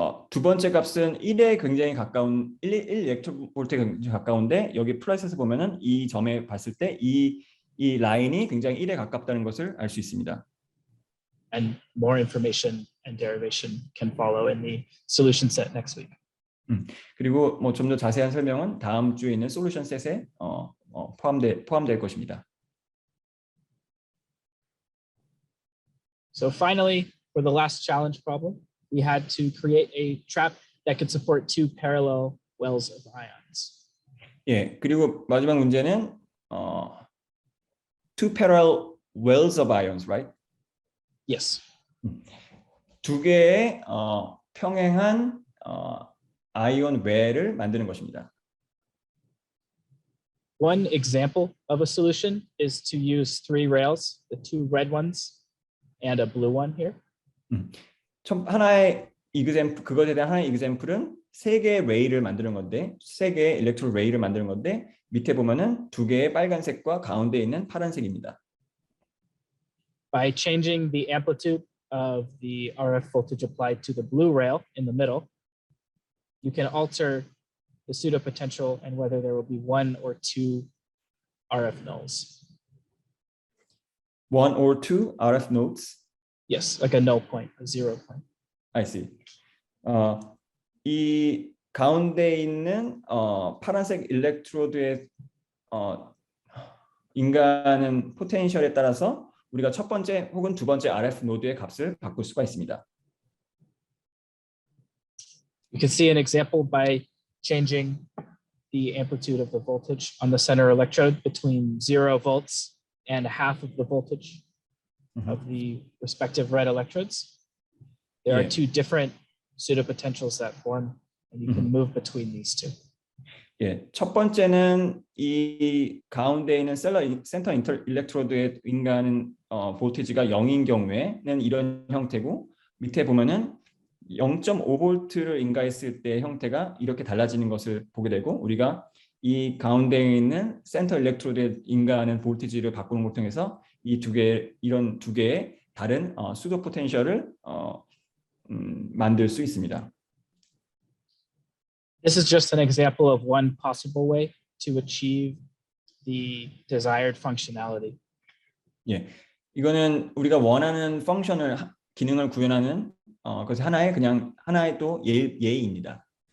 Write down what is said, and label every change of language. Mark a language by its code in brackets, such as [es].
[ko] 두 번째 값은 1에 굉장히 가까운 1 일렉트로볼트에 굉장히 가까운데 여기 플러스에서 보면은 이 점에 봤을 때 이 라인이 굉장히 1에 가깝다는 것을 알 수 있습니다. [en] And more information and derivation can follow in the solution set next week. [ko] 그리고 뭐 좀 더 자세한 설명은 다음 주에 있는 솔루션 셋에 포함될 것입니다. [en] So finally, for the last challenge problem, we had to create a trap that could support two parallel wells of ions. [ko] 예, 그리고 마지막 문제는 [en] two parallel wells of ions, right? Yes. [ko] 두 개의 평행한 아이온 웰을 만드는 것입니다. [en] One example of a solution is to use 3 rails, the 2 red ones and a blue one here. [ko] 하나의 그것에 대한 하나의 example은 3개의 레이를 만드는 건데 3개의 일렉트로 레이를 만드는 건데 밑에 보면은 2개의 빨간색과 가운데 있는 파란색입니다. [en] By changing the amplitude of the RF voltage applied to the blue rail in the middle, you can alter the pseudo potential and whether there will be 1 or 2 RF nulls. 1 or 2 RF nodes? Yes, like a null point, a 0 point. I see. [ko] 이 가운데 있는 파란색 일렉트로드의 인간은 포텐셜에 따라서 우리가 첫 번째 혹은 두 번째 RF 노드의 값을 바꿀 수가 있습니다. [en] You can see an example by changing the amplitude of the voltage on the center electrode between 0 volts and half of the voltage of the respective red electrodes. There are 2 different pseudopotentials that form, and you can move between these 2. [ko] 예, 첫 번째는 이 가운데 있는 센터 일렉트로드의 인간은 볼티지가 0인 경우에는 이런 형태고 밑에 보면은 0.5볼트를 인가했을 때 형태가 이렇게 달라지는 것을 보게 되고 우리가 이 가운데에 있는 센터 일렉트로드에 인가하는 볼티지를 바꾸는 걸 통해서 이런 두 개의 다른 수도 포텐셜을 만들 수 있습니다. [en] This is just an example of one possible way to achieve the desired functionality. [ko] 예, 이거는 우리가 원하는 펑션을 기능을 구현하는 그것이 하나의 또 예입니다.